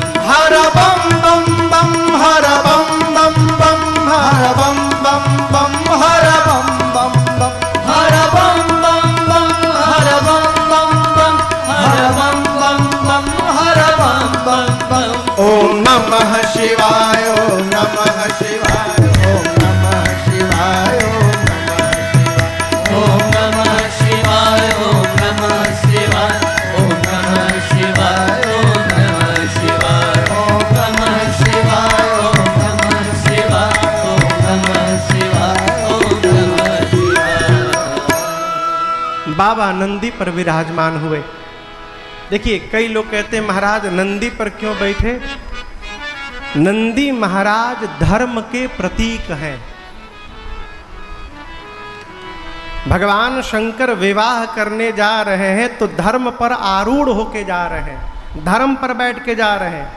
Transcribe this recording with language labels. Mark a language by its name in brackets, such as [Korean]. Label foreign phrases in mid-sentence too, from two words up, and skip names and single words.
[Hindi] हर बम बम बम, हर बम बम बम, हर बम बम बम, हर बम बम बम, हर बम बम बम, हर बम बम बम, हर बम बम बम, हर बम बम बम। [Sanskrit] ओम नमः शिवाय, ओम नमः शिवाय, ओम नमः शिवाय, ओम नमः शिवाय, ओम नमः शिवाय, ओम नमः शिवाय, ओम नमः शिवाय, ओम नमः शिवाय, ओम नमः शिवाय, ओम नमः शिवाय, ओम नमः शिवाय। [Hindi] बाबा नंदी पर विराजमान हुए। देखिए, कई लोग कहते हैं महाराज नंदी पर क्यों बैठे? नंदी महाराज धर्म के प्रतीक हैं। भगवान शंकर विवाह करने जा रहे हैं तो धर्म पर आरूढ़ होके जा रहे हैं, धर्म पर बैठ के जा रहे हैं।